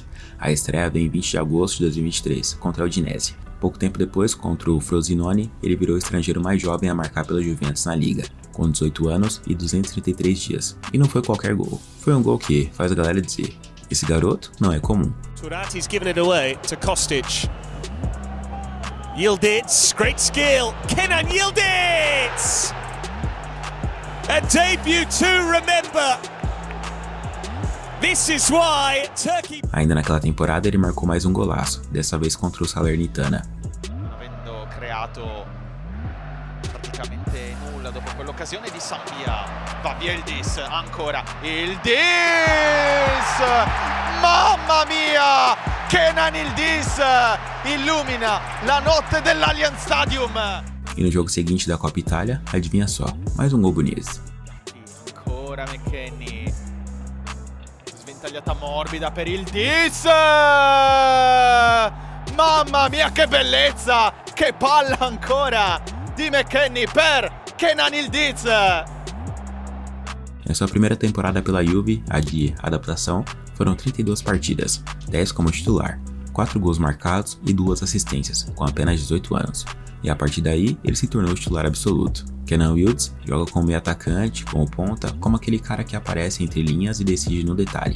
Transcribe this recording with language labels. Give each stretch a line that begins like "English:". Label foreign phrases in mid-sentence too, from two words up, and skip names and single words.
Portuguese: A estreia veio em 20 de agosto de 2023, contra a Udinese. Pouco tempo depois, contra o Frosinone, ele virou o estrangeiro mais jovem a marcar pela Juventus na liga, com 18 anos e 233 dias. E não foi qualquer gol, foi um gol que faz a galera dizer, esse garoto não é comum.
English: Turati's given it away to Kostic. Yıldız, great skill, Kenan Yıldız! A debut to remember. This is why Turkey...
Portuguese: Ainda naquela temporada ele marcou mais um golaço, dessa vez contra o Salernitana.
Italian: Avendo creato praticamente nulla dopo quell'occasione di Sampia, va via Yıldız, ancora Yıldız! Mamma mia! Kenan Yıldız illumina la notte dell'Allianz Stadium!
Portuguese: E no jogo seguinte da Copa Itália, adivinha só, mais um gol bonito.
Italian: Ancora McKennie. Sventagliata morbida per Yıldız! Mamma mia che bellezza! Che palla ancora di McKennie per Kenan Yıldız!
Portuguese: Em sua primeira temporada pela Juve, a de adaptação, foram 32 partidas, 10 como titular, 4 gols marcados e 2 assistências, com apenas 18 anos. E a partir daí, ele se tornou o titular absoluto. Kenan Yıldız joga como meio atacante, como ponta, como aquele cara que aparece entre linhas e decide no detalhe.